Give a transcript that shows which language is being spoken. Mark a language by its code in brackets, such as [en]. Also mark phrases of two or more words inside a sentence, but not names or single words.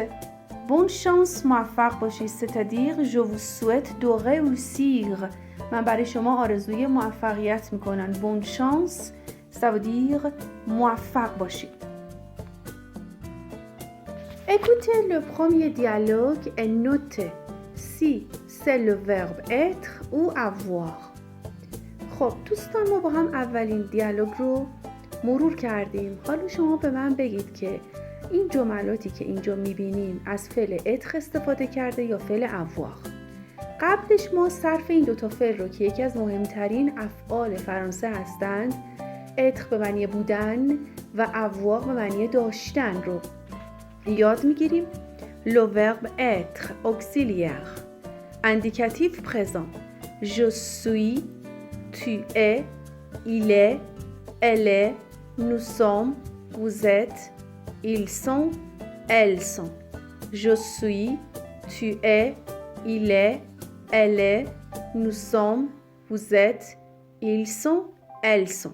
[fr] Bonne chance. [fa] موفق باشید. [fr] C'est-à-dire je vous souhaite de réussir. [fa] من برای شما آرزوی موفقیت میکنم. [fr] Bonne chance. Ça veut dire [fa] موفق باشید. [fr] Écoutez le premier dialogue et notez si c'est le verbe être ou avoir. [fa] خب دوستان ما با هم اولین دیالوگ رو مرور کردیم. حالا شما به من بگید که این جملاتی که اینجا میبینیم از فعل être استفاده کرده یا فعل avoir. قبلش ما صرف این دوتا فعل رو که یکی از مهمترین افعال فرانسه هستند être به معنی بودن و avoir به معنی داشتن رو یاد میگیریم. [fr] Le verbe être auxiliaire indicatif présent je suis tu es il est elle est nous sommes vous êtes ils sont elles sont. Je suis tu es il est elle est nous sommes vous êtes ils sont elles sont.